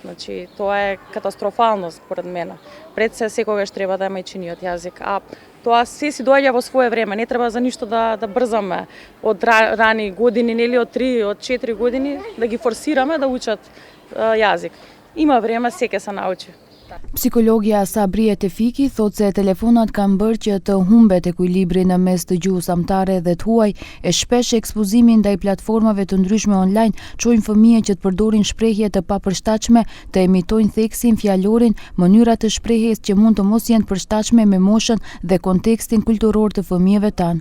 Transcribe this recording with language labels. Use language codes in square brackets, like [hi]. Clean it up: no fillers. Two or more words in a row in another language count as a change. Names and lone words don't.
[mk] Значи, тоа е катастрофално според мене. Пред се секогаш треба да е мајчиниот јазик, а тоа се си доаѓа во свое време. Не треба за ништо да брзаме од рани години, нели од 3, од 4 години да ги форсираме да учат јазик. Има време, секој се научи. [sq] Psikologja Sabrie Tefiki thot se telefonat kanë bërë që të humbet ekuilibri në mes të gjuhës amtare dhe të huaj e shpesh ekspozimin ndaj platformave të ndryshme online çojnë fëmijë që të përdorin shprehje të papërshtatshme, të emitojnë theksin, fjalorin, mënyra të shprehjes që mund të mos jenë të përshtatshme me moshën dhe kontekstin kulturor të fëmijëve tanë.